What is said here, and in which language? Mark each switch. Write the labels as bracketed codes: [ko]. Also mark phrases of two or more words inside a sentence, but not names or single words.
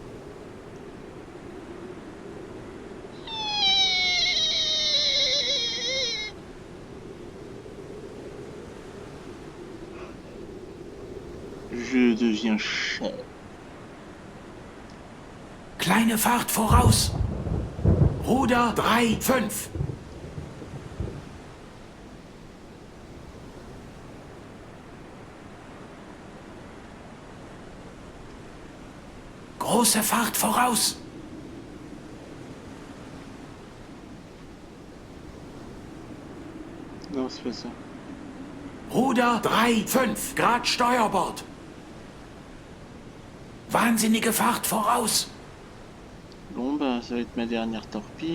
[fr] Je deviens cher. [de] Kleine Fahrt voraus. Ruder 3, 5. Große Fahrt voraus. [fr] Non, c'est pas ça. [de] Ruder 3, 5 Grad Steuerbord. Wahnsinnige Fahrt voraus. [fr] Bon, bah, ça va être ma dernière torpille.